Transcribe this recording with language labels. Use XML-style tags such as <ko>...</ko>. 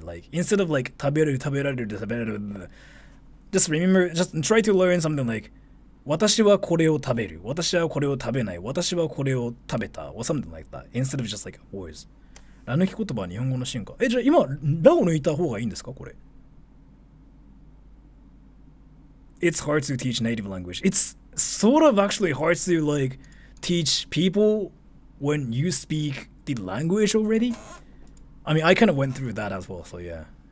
<en>Like instead of like 食べる、食べられる、食べられる。 Just remember, just try to learn something like</en> <ja>私はこれを食べる、私はこれを食べない、私はこれを食べた</ja> <en>or something like that instead of just like words.</en> <ja>ラ抜き言葉は日本語の進化。じゃあ今ラを抜いた方がいいんですかこれ？</ja> <en>It's hard to teach native language. It's sort of actually hard to like teach people when you speak the language already. I mean, I kind of went through that as well, so yeah.</en>